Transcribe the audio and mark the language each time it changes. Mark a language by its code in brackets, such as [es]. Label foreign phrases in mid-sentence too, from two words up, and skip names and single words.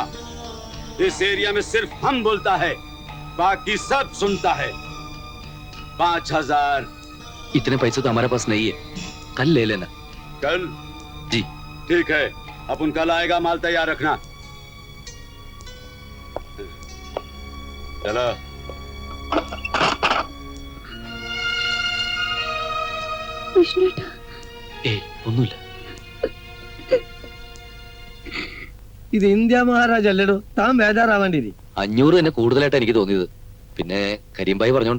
[hi] इस एरिया में सिर्फ हम बोलता है, बाकी सब सुनता है। 5000 इतने पैसे तो हमारे पास नहीं है, कल ले लेना। कल? जी ठीक है, अपन कल आएगा, माल तैयार रखना। चलो। [ml] കൃഷ്ണേട്ടാ, ഏയ് ഒന്നുമില്ല. ഇത് ഇന്ത്യ മഹാരാജ് അല്ലടോ, താൻ ബേജാറാവേണ്ടിരി. 500 തന്നെ കൂടുതലായിട്ട് എനിക്ക് തോന്നിയത്. പിന്നെ കരീംഭായി പറഞ്ഞോണ്ടാ.